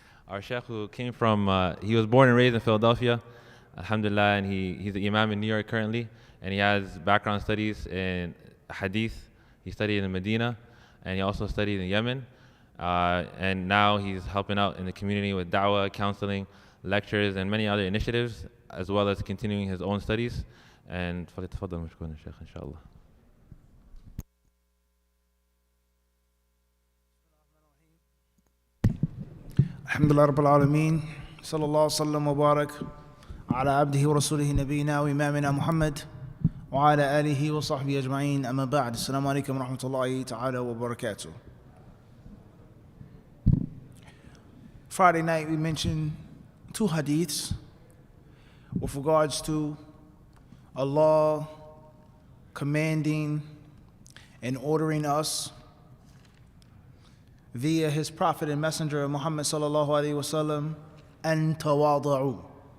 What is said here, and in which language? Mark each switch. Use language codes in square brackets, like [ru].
[en] Our Sheikh who came from, he was born and raised in Philadelphia, Alhamdulillah, and he's an Imam in New York currently, and he has background studies in Hadith. He studied in Medina, and he also studied in Yemen, and now he's helping out in the community with da'wah, counseling, lectures, and many other initiatives, as well as continuing his own studies. [ar] And فليتفضل مشكورا Sheikh إن شاء الله. الحمد لله رب العالمين صلى الله وسلم وبارك على عبده ورسوله نبينا وإمامنا محمد وعلى آله وصحبه أجمعين أما بعد السلام عليكم ورحمة الله تعالى وبركاته. [en] Friday night we mentioned two hadiths with regards to Allah commanding and ordering us via his prophet and messenger Muhammad sallallahu alaihi wasallam an tawada'u.